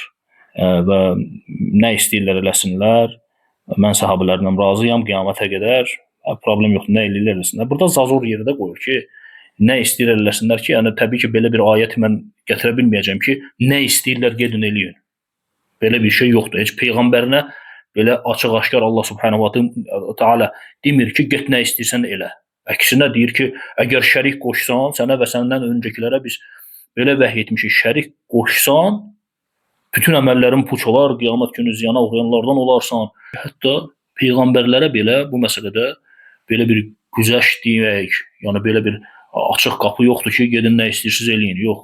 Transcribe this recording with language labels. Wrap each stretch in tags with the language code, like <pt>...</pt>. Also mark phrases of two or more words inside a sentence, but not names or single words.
<az>Və nə istəyirlər eləsinlər, mən səhabələrdən razıyam, qiyamətə qədər, problem yoxdur, nə eləyirlər eləsinlər. Burada zazur yerdə qoyur ki, nə istəyirlər eləsinlər ki, yəni təbii ki, belə bir ayət mən gətirə bilməyəcəm ki, nə istəyirlər gedin eləyin. Belə bir şey yoxdur. Heç Peyğəmbərinə belə açıq-aşkar Allah</az> <ar>سبحانه وتعالى</ar> <az>demir ki, get nə istəyirsən elə. Əksinə deyir ki, əgər şərik qoşsan, sənə və səndən öncəkilərə biz belə vəhy etmişik, şərik qoşsan, bütün əməllərin puç olar, qiyamət günü ziyana uğrayanlardan olarsan. Hətta Peyğəmbərlərə belə bu məsələdə belə bir güzəş deyək, yəni belə bir açıq qapı yoxdur ki, gedin nə istəyirsiniz eləyin, yox.</az>